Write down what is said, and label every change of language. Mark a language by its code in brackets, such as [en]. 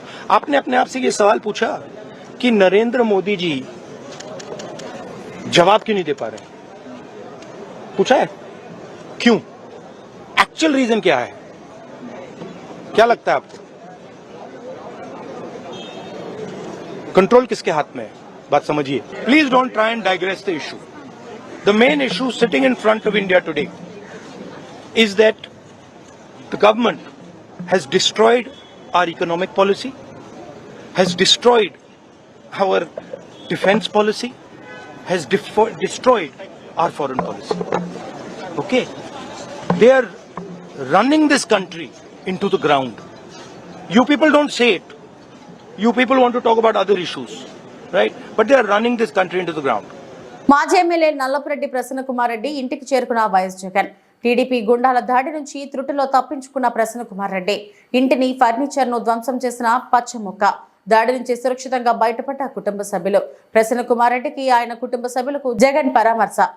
[hi] आपने अपने आप से ये सवाल पूछा कि नरेंद्र मोदी जी जवाब क्यों नहीं दे पा रहे? पूछा है क्यों? एक्चुअल रीजन क्या है? क्या लगता है आपको? कंट्रोल किसके हाथ में है? बात समझिए. [en] Please don't try and digress the issue. The main issue sitting in front of India today is that the government has destroyed our economic policy, has destroyed our defense policy, has destroyed our foreign policy. Okay? They are running this country into the ground. You people don't say it. You people want to talk about other issues, right? But they are running this country into the ground. [te] మాజీ MLA Nallapureddy Prasanna Kumar Reddy ఇంటికి చేరుకున్న YS Jagan. TDP Gundala దాడి నుంచి త్రుటిలో తప్పించుకున్న ప్రసన్న కుమార్ రెడ్డి ఇంటిని, furniture ను ధ్వంసం చేసిన పచ్చముక్క. దాడి నుంచి సురక్షితంగా బయటపడ్డ కుటుంబ సభ్యులు. ప్రసన్న కుమార్ రెడ్డికి, ఆయన కుటుంబ సభ్యులకు జగన్ పరామర్శ.